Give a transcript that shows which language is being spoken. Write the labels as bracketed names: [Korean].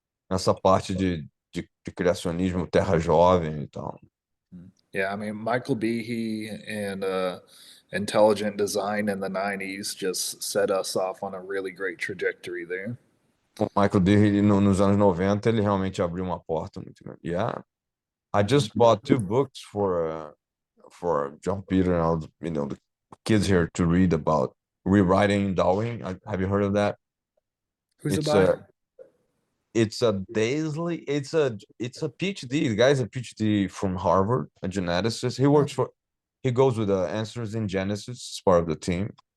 [Portuguese] Nessa parte de criacionismo, terra jovem e tal. [English] Yeah, I mean, Michael Behe and intelligent design in the 90s just set us off on a really great trajectory there. [Portuguese] O Michael D, nos anos 90, ele realmente abriu uma porta muito grande. [English] Yeah. I just bought 2 books for John Peter and all the kids here to read about rewriting Darwin. Have you heard of that? Who's it It's by? a daily it's a PhD. The guy's a PhD from Harvard, a geneticist. He goes with the answers in Genesis as part of the team.